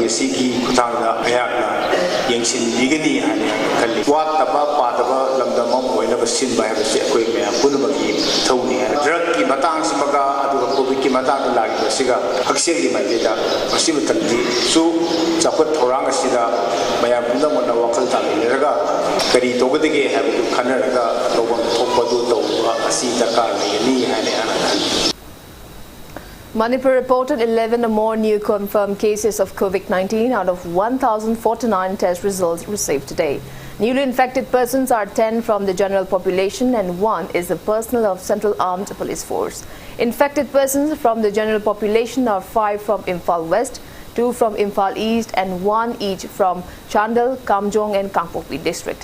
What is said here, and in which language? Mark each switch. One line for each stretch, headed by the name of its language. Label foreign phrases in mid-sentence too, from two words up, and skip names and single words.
Manipuri: ꯑꯁꯤꯒꯤ ꯈꯨꯠꯊꯥꯡꯗ ꯑꯩꯍꯥꯛꯅ ꯌꯦꯡꯁꯤꯟꯕꯤꯒꯅꯤ ꯍꯥꯏꯅ ꯈꯜꯂꯤ ꯋꯥꯠꯇꯕ ꯄꯥꯗꯕ ꯂꯝꯗꯝ ꯑꯃ ꯑꯣꯏꯅꯕ ꯁꯤꯟꯕ ꯍꯥꯏꯕꯁꯤ ꯑꯩꯈꯣꯏ ꯃꯌꯥꯝ ꯄꯨꯝꯅꯃꯛꯀꯤ ꯏꯊꯧꯅꯤ ꯍꯥꯏꯅ ꯗ꯭ꯔꯒꯀꯤ ꯃꯇꯥꯡꯁꯤꯃꯒ ꯑꯗꯨꯒ ꯀꯣꯚꯤꯗꯀꯤ ꯃꯇꯥꯡꯗ ꯂꯥꯛꯏꯕꯁꯤꯒ ꯍꯛꯁꯦꯜꯒꯤ ꯃꯥꯏꯀꯩꯗ ꯃꯁꯤ ꯃꯇꯝꯗꯁꯨ ꯆꯥꯎꯈꯠ ꯊꯧꯔꯥꯡ ꯑꯁꯤꯗ ꯃꯌꯥꯝ ꯄꯨꯝꯅꯃꯛꯅ ꯋꯥꯈꯜ ꯇꯥꯃꯤꯟꯅꯔꯒ ꯀꯔꯤ ꯇꯧꯒꯗꯒꯦ ꯍꯥꯏꯕꯗꯨ ꯈꯟꯅꯔꯒ ꯇꯧꯐꯝ ꯊꯣꯛꯄꯗꯨ ꯇꯧꯕ ꯑꯁꯤ ꯗꯔꯀꯥꯔ ꯂꯩꯒꯅꯤ ꯍꯥꯏꯅ ꯑꯩꯍꯥꯛꯅ ꯈꯜꯂꯤ.
English: Manipur reported 11 more new confirmed cases of COVID-19 out of 1,049 test results received today. Newly infected persons are 10 from the general population and 1 is the personnel of Central Armed Police Force. Infected persons from the general population are 5 from Imphal West, 2 from Imphal East and 1 each from Chandal, Kamjong and Kangpokpi district.